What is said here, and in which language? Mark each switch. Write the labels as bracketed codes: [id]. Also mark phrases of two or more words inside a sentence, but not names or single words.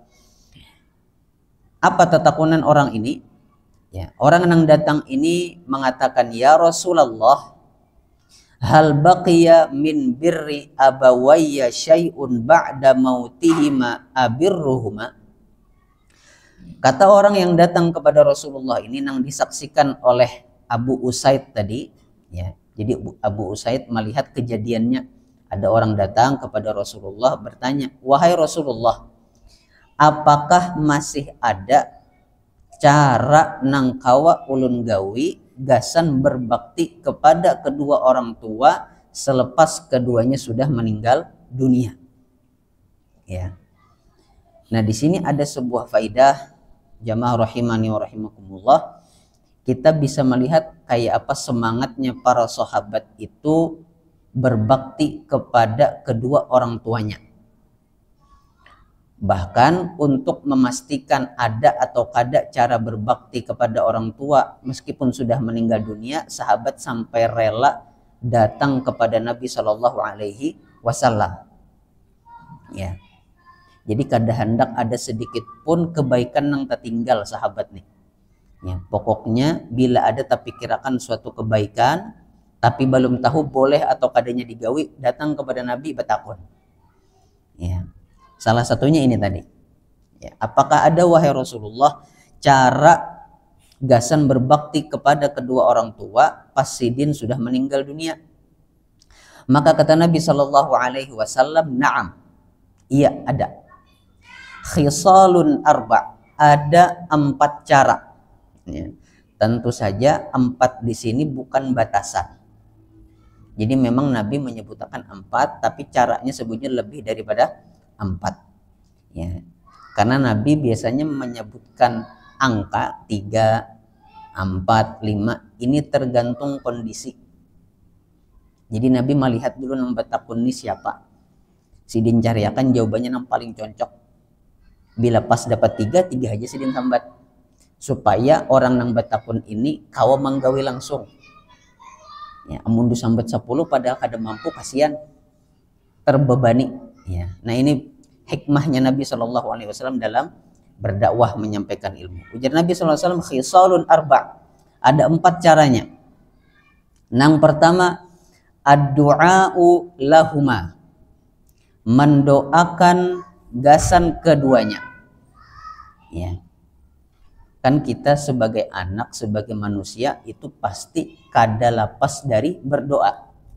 [bjn] Apa tetakunan orang ini? [id] Ya, orang yang datang ini mengatakan, [ar] يا رسول الله هل بقي من بر أبوي شيء بعد موتهما أبرهما. [id] Kata orang yang datang kepada Rasulullah ini yang disaksikan oleh Abu Usaid tadi, ya. Jadi Abu Usaid melihat kejadiannya, ada orang datang kepada Rasulullah bertanya, wahai Rasulullah, apakah masih ada cara [bjn] nang kawa ulun gawi gasan [id] berbakti kepada kedua orang tua selepas keduanya sudah meninggal dunia? Ya. Nah, di sini ada sebuah faidah, jamaah [ar] رحمني ورحمكم الله. [id] Kita bisa melihat kayak apa semangatnya para sahabat itu berbakti kepada kedua orang tuanya. Bahkan untuk memastikan ada atau kada cara berbakti kepada orang tua meskipun sudah meninggal dunia, sahabat sampai rela datang kepada Nabi [ar] صلى الله عليه وسلم. [id] Ya, jadi kada hendak ada sedikit pun kebaikan yang tertinggal sahabat nih. [bjn] Ya, pokoknya bila ada tapi kirakan suatu kebaikan, tapi belum tahu boleh atau kadanya digawi, datang kepada Nabi betakun. [id] Ya. Salah satunya ini tadi, ya, apakah ada wahai Rasulullah cara gasan berbakti kepada kedua orang tua pas sidin sudah meninggal dunia? Maka kata Nabi [ar] صلى الله عليه وسلم, [id] na'am, iya ada. [ar] خصال أربع, [id] ada 4 cara. Ya. Tentu saja 4 di sini bukan batasan. Jadi memang Nabi menyebutkan 4, tapi caranya sebutnya lebih daripada 4, ya, karena Nabi biasanya menyebutkan angka 3, 4, 5 ini tergantung kondisi. [bjn] Jadi Nabi melihat dulu nang betakun ini siapa, sidin cariakan jawabannya yang paling cocok. Bila pas dapat 3 aja sidin sambat, supaya orang nang betakun ini kawa manggawi langsung. Ya, amun disambat 10 padahal kada mampu, kasihan terbebani. [id] Ya, nah ini hikmahnya Nabi [ar] صلى الله عليه وسلم [id] dalam berdakwah menyampaikan ilmu. Ujar Nabi [ar] صلى الله عليه وسلم, خصال أربع, [id] ada 4 caranya. Yang pertama, [ar] الدعاء لهما, [id] mendoakan gasan keduanya. Ya, kan kita sebagai anak, sebagai manusia itu pasti kada lepas dari berdoa.